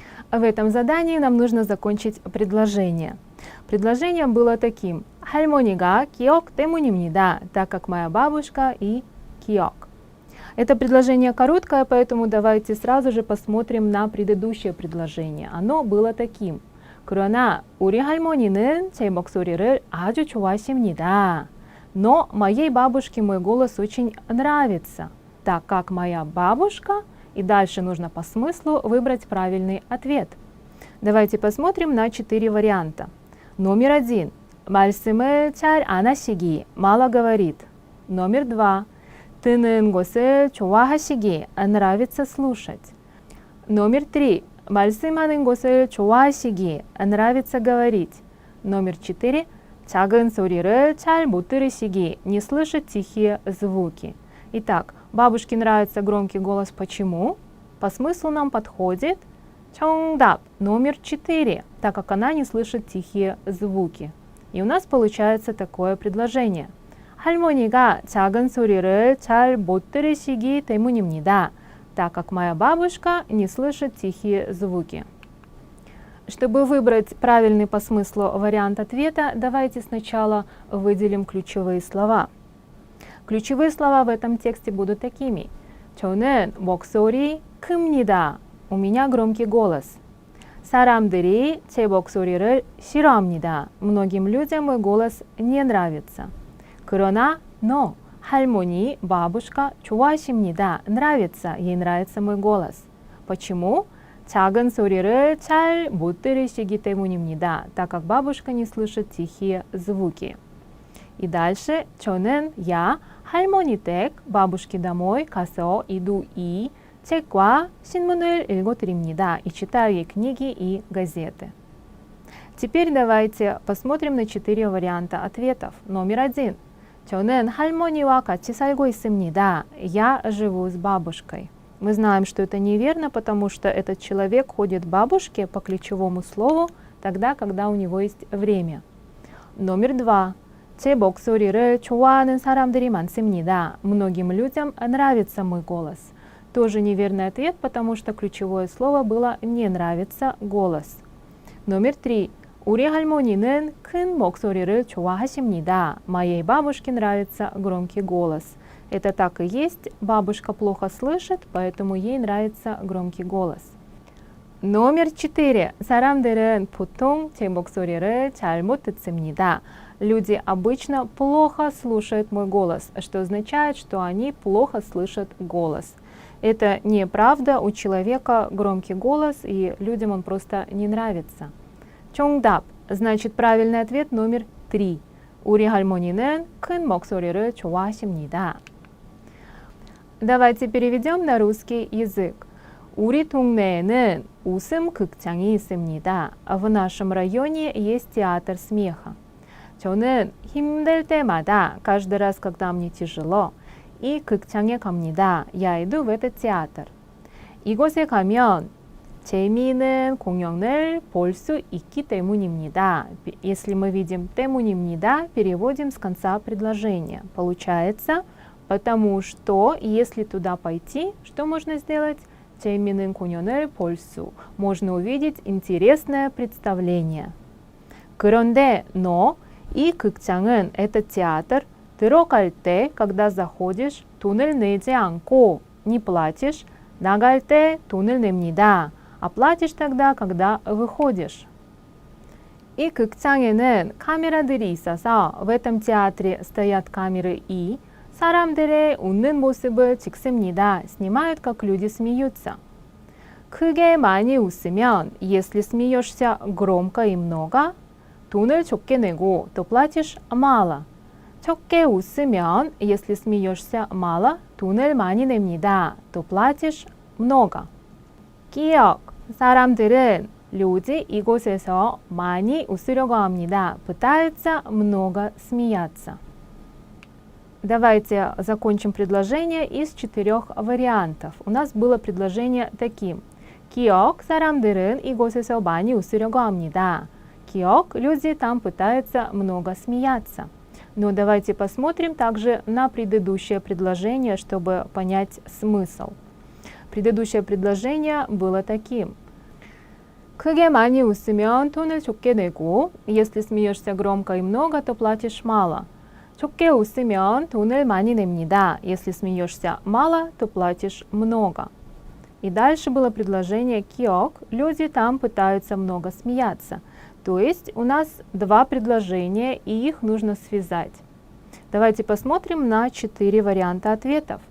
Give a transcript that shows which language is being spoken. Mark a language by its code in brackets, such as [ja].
[ru] В этом задании нам нужно закончить предложение. Предложение было таким. [ko] 할머니가 기억 때문입니다, [ru] так как моя бабушка и 기억. Это предложение короткое, поэтому давайте сразу же посмотрим на предыдущее предложение. Оно было таким. [ko] 그러나 우리 할머니는 제 목소리를 아주 좋아하십니다. [ru] Но моей бабушке мой голос очень нравится, так как моя бабушка, и дальше нужно по смыслу выбрать правильный ответ. Давайте посмотрим на 4 варианта. Номер 1. [ko] 말씀을 잘 안 하시기, [ru] мало говорит. Номер 2. [ko] 듣는 것을 좋아하시기, [ru] нравится слушать. Номер 3. [ko] 말씀하는 것을 좋아하시기, [ru] нравится говорить. Номер 4. [ko] 작은 소리를 잘 못 들으시기, [ru] не слышит тихие звуки. Итак, бабушке нравится громкий голос. Почему? По смыслу нам подходит 정답 номер 4, так как она не слышит тихие звуки. И у нас получается такое предложение. [ko] 할머니가 작은 소리를 잘 못 들으시기 때문입니다, [ru] так как моя бабушка не слышит тихие звуки. Чтобы выбрать правильный по смыслу вариант ответа, давайте сначала выделим ключевые слова. Ключевые слова в этом тексте будут такими. [ko] 저는 목소리 큽니다. [ru] У меня громкий голос. [ko] 사람들이 제 목소리를 싫어합니다. [ru] Многим людям мой голос не нравится. [ko] 그러나, но, 할머니, бабушка 좋아하십니다. [ru] Нравится, ей нравится мой голос. Почему? [ko] 작은 소리를 잘 못 들으시기 때문입니다, [ru] так как бабушка не слышит тихие звуки. И дальше 저는, я, [ko] 할머니 댁, [ru] бабушки домой, 가서, иду и, [ko] 책과 신문을 읽어드립니다, [ru] и читаю ей книги и газеты. Теперь давайте посмотрим на 4 варианта ответов. Номер 1. [ko] 저는 할머니와 같이 살고 있습니다. [ru] Я живу с бабушкой. Мы знаем, что это неверно, потому что этот человек ходит к бабушке по ключевому слову тогда, когда у него есть время. Номер 2. [ko] 제 목소리를 좋아하는 사람들이 많습니다. [ru] Многим людям нравится мой голос. Тоже неверный ответ, потому что ключевое слово было «не нравится голос». Номер 3. [ko] 우리 할머니는 큰 목소리를 좋아하십니다. [ru] Моей бабушке нравится громкий голос. Это так и есть. Бабушка плохо слышит, поэтому ей нравится громкий голос. Номер 4. [ko] 사람들은 보통 제 목소리를 잘 못 듣습니다. [ru] Люди обычно плохо слушают мой голос, что означает, что они плохо слышат голос. Это неправда, у человека громкий голос, и людям он просто не нравится. 정답, значит правильный ответ номер 3. [ko] 우리 할머니는 큰 목소리를 좋아하십니다. [ru] Давайте переведем на русский язык. [ko] 우리 동네에는 웃음 극장이 있습니다. [ru] В нашем районе есть театр смеха. [ko] 저는 힘들 때마다, [ru] каждый раз, когда мне тяжело, [ko] 이 극장에 갑니다. [ru] Я иду в этот театр. [ko] 이곳에 가면 재미있는 공연을 볼 수 있기 때문입니다. [ru] Если мы видим 때문입니다, переводим с конца предложения. Получается, потому что, если туда пойти, что можно сделать? [ko] 재미있는 공연을 볼 수. [ru] Можно увидеть интересное представление. 그런데, но, [ko] 이 극장은, [ru] этот театр, [ko] 들어갈 때, [ru] когда заходишь, [ko] 돈을 내지 않고 [ru] не платишь, [ko] 나갈 때 돈을 냅니다. [ru] А платишь тогда, когда выходишь. [ko] 이 극장에는 카메라들이 있어서 [ru] в этом театре стоят камеры и [ko] 사람들의 웃는 모습을 찍습니다. [ru] снимают, как люди смеются. [ko] 크게 많이 웃으면, [ru] если смеешься громко и много, [ko] 돈을 적게 내고, [ru] то платишь мало. [ko] 적게 웃으면, [ru] если смеешься мало, [ko] 돈을 많이 냅니다. [ru] то платишь много. [ko] 기억, 사람들은 люди 이곳에서 많이 웃으려고 합니다. [ru] пытаются много смеяться. Давайте закончим предложение из 4 вариантов. У нас было предложение таким. [ko] 기억, 사람들은 이곳에서 많이 웃으려고 합니다. [ru] 기억, люди там пытаются много смеяться. Но давайте посмотрим также на предыдущее предложение, чтобы понять смысл. Предыдущее предложение было таким. [ko] 크게 많이 웃으면 돈을 적게 내고, [ru] если смеешься громко и много, то платишь мало. [ko] 적게 웃으면 돈을 많이 냅니다. [ru] Если смеешься мало, то платишь много. И дальше было предложение 기억. Люди там пытаются много смеяться. То есть у нас 2 предложения, и их нужно связать. Давайте посмотрим на 4 варианта ответов.